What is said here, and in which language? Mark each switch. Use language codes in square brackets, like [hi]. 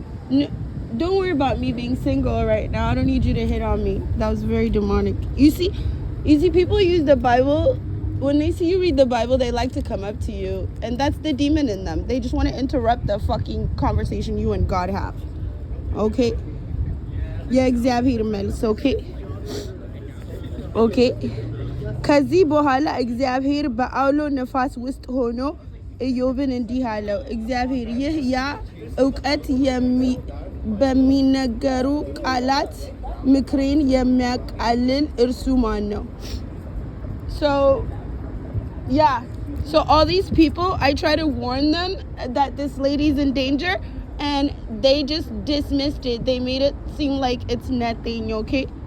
[en] No, don't worry about me being single right now. I don't need you to hit on me. That was very demonic. You see, people use the Bible. When they see you read the Bible, they like to come up to you. And that's the demon in them. They just want to interrupt the fucking conversation you and God have. Okay? Yeah, [am] እግዚአብሔር መልስ. [en] Okay? Okay? [am] ከዚህ በኋላ እግዚአብሔር በአውሎ ነፋስ ውስጥ ሆኖ ኢዮብን እንዲህ አለው። እግዚአብሔር ይህ ያ እውቀት በሚነገሩ ቃላት ምክሬን የሚያቃልል እርሱ ማን ነው? [en] So, yeah. So all these people, I try to warn them that this lady's in danger, and they just dismissed it. They made it seem like it's nothing, okay?